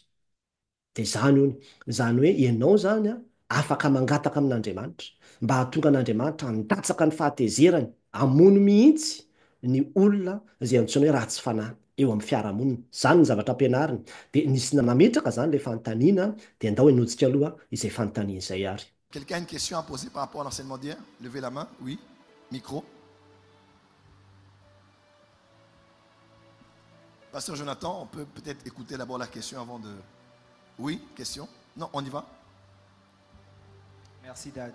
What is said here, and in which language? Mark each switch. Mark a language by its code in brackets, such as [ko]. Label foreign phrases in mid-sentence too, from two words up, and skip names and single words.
[mg] Dia izany hoe ianao izany afaka mangataka amin'Andriamanitra mba hahatonga an'Andriamanitra handatsaka ny fahatezerany hamono mihitsy ny olona izay antsoina hoe ratsy fanahy eo amin'ny fiarahamonina. Izany ny zavatra ampianarina. Dia nisy nametraka izany ilay fanontaniana, dia andao hanotsika aloha izay fanontaniana izay ary. [fr] Quelqu'un a une question à poser par rapport à l'enseignement d'hier? Levez la main, oui. Micro. Pasteur Jonathan, on peut peut-être écouter d'abord la question avant de... Oui, question? Non, on y va? Merci Dad.